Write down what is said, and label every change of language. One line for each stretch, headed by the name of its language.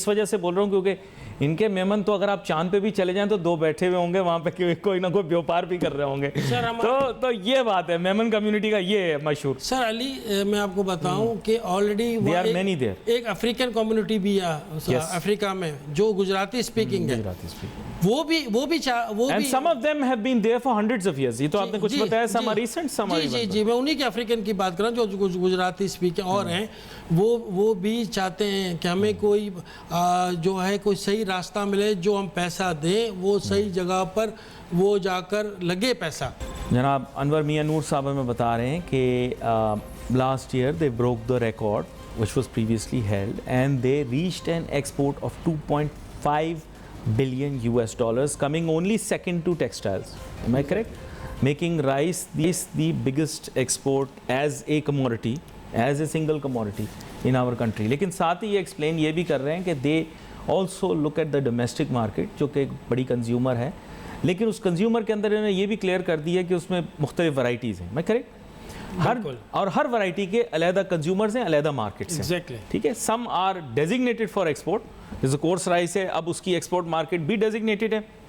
Urdu: اس وجہ سے بول رہا ہوں کیونکہ ان کے میمن تو اگر آپ چاند پہ بھی چلے جائیں تو 2 بیٹھے ہوئے ہوں گے وہاں پہ, کوئی نہ کوئی بیوپار بھی کر رہے ہوں گے. تو یہ بات ہے میمن کمیونٹی کا, یہ ہے مشہور. سر علی میں آپ کو بتاؤں کہ آلریڈی ایک افریقن کمیونٹی بھی ہے افریقہ میں جو گجراتی اسپیکنگ ہے. وہ بھی
English: and some of them have been there for hundreds of years.
Urdu: یہ تو آپ نے کچھ بتایا,
English: some are recent, some are even.
Urdu: جی میں انہی کے افریقن کی بات کر رہا ہوں جو گجراتی اسپیکر اور ہیں. وہ بھی چاہتے ہیں کہ ہمیں کوئی جو ہے کوئی صحیح راستہ ملے, جو ہم پیسہ دیں وہ صحیح جگہ پر وہ جا کر لگے پیسہ. جناب انور میاں نور صاحب ہمیں بتا رہے ہیں کہ
English: last year they broke the record which was previously held and they reached an export of $2.5 billion, coming only second to textiles. Am I correct? Making rice the biggest export as a commodity, as a single commodity in our country.
Urdu: لیکن ساتھ ہی یہ explain یہ بھی کر رہے ہیں کہ
English: they also look at the domestic market
Urdu: جو کہ ایک بڑی کنزیومر ہے, لیکن اس کنزیومر کے اندر انہوں نے یہ بھی کلیئر کر دیا کہ اس میں مختلف ورائٹیز ہیں. میں کریکٹ؟ ہر ورائٹی کے علیحدہ کنزیومرز ہیں, علیحدہ مارکیٹس ہیں. ٹھیک ہے,
English: some are designated for export,
Urdu: جیسے کورس رائس ہے, اب اس کی ایکسپورٹ مارکیٹ بھی ڈیزگنیٹڈ ہے.